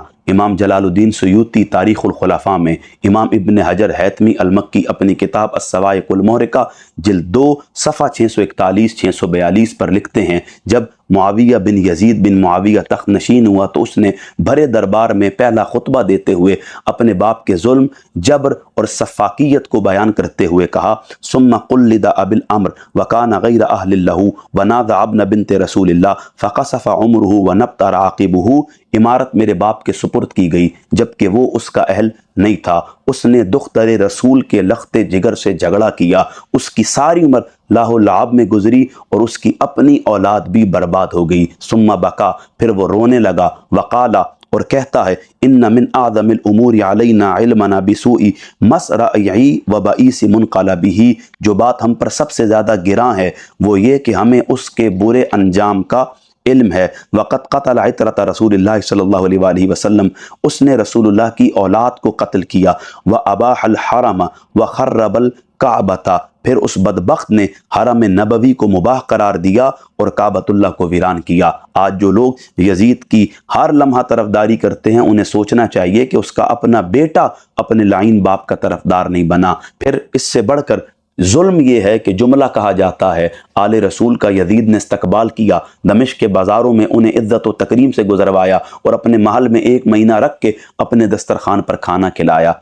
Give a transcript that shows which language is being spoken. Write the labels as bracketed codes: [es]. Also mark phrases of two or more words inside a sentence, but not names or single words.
[hi] इमाम जलालुद्दीन सुयूती तारीखुल खुलफा में, इमाम इब्न हजर हैतमी अल-मक्की अपनी किताब अस्सवाइकुल मुहरिका जिल्द 2 सफ़ा 641-642 पर लिखते हैं, जब मुआविया बिन यजीद बिन मुआविया तख्त नशीन हुआ तो उसने भरे दरबार में पहला खुतबा देते हुए अपने बाप के जुल्म, जबर और सफ़ाकियत को बयान करते हुए कहा, [ar] ثم قلد أبي الأمر وكان غير أهل له ونازع ابن بنت رسول الله فقصف عمره وانبتر عقبه. [hi] इमारत मेरे बाप के सुपुर्द की गई जबकि वो उसका अहल नहीं था। उसने दुख्तरे रसूल के लख्ते जिगर से झगड़ा किया, उसकी सारी उम्र लाहो लाब में गुजरी और उसकी अपनी औलाद भी बर्बाद हो गई। [ar] ثم بكى, [hi] फिर वो रोने लगा, वकाला, और कहता है, [ar] إن من أعظم الأمور علينا علمنا بسوء مصرعه وبئس منقلبه. [hi] जो बात हम पर सबसे ज़्यादा गिरां है वो ये कि हमें उसके बुरे अंजाम का इल्म है। [ar] وقد قتل عترة رسول الله صلى الله عليه وسلم, [hi] उसने रसूलुल्लाह की औलाद को कत्ल किया। [ar] وأباح الحرم وخرب الكعبة, [hi] फिर उस बदबख्त ने हरम नबवी को मुबाह करार दिया और काबतुल्लाह को वीरान किया। आज जो लोग यजीद की हर लम्हा तरफदारी करते हैं, उन्हें सोचना चाहिए कि उसका अपना बेटा अपने लाइन बाप का तरफदार नहीं बना। फिर इससे बढ़कर जुल्म ये है कि जुमला कहा जाता है, आले रसूल का यजीद ने इस्तकबाल किया, दमिश्क के बाज़ारों में उन्हें इज़्ज़त व तकरीम से गुजरवाया और अपने महल में 1 महीना रख के अपने दस्तरखान पर खाना खिलाया।